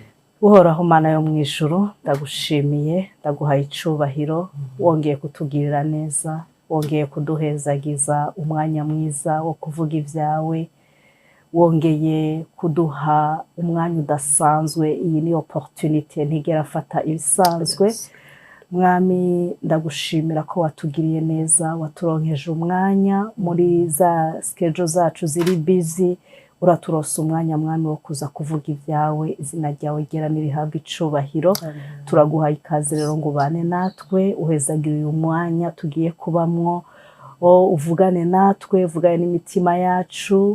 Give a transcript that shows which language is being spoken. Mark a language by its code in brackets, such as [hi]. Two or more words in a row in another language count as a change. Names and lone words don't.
[rn] Uhoraho Mana yo mwijuru, ndagushimiye, ndaguhaye icubahiro, wongeye kutugirira neza, wongeye kuduhezagiza umwanya mwiza wo kuvuga ivyawe, wongeye kuduha umwanya udasanzwe. Iyi ni opportunité ntigera fata ibisanzwe. Mwami, ndagushimira ko watugiriye neza, waturonkeje umwanya muri za schedule zacu ziri busy, uraturosa umwanya mwami wo kuza kuvuga ivyawe. Izina ryawe ryera nirihabwa icubahiro. Turaguhaye ikaze rero ngo ubane natwe, uhezagire uyu mwanya tugiye kubamwo, uvugane natwe, uvugane n'imitima yacu.